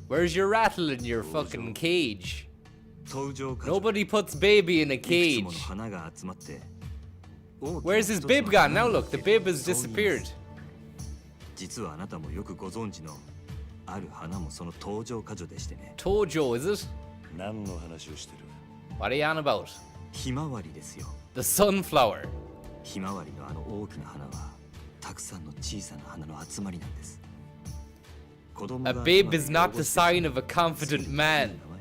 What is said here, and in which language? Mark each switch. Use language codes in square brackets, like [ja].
[en] Where's your rattle in your fucking cage? Nobody puts baby in a cage. Where's his bib gone? Now look, the bib has disappeared. [ja] 実はあなたもよくご存知のある花もその登場花女でしてね。 [en] Tojo, is it? [ja] 何の話をしてる？ [en] What are you on about? [ja] ひまわりですよ。 [en] The sunflower. [ja] ひまわりのあの大きな花はたくさんの小さな花の集まりなんです。 [en] A bib is not the sign of a confident man.